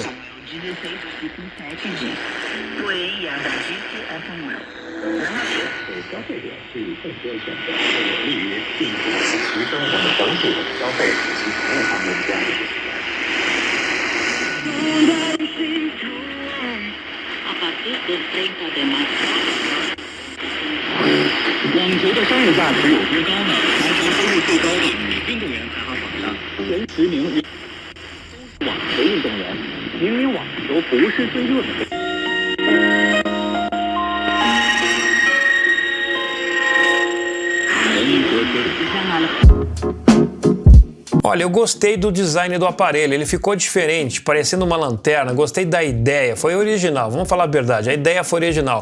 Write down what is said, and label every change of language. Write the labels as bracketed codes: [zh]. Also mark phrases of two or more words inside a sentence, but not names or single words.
[pt] 16, versículo 7 diz: Porém, Yahweh disse a Samuel. A partir do 30 de março. [zh] 网球的商业价值有多高呢？全球收入最高的女运动员排行榜上，前10名网球运动员。明明网球不是最热的。 [pt] Olha, eu gostei do design do aparelho, ele ficou diferente, parecendo uma lanterna, gostei da ideia, foi original, vamos falar a verdade, a ideia foi original.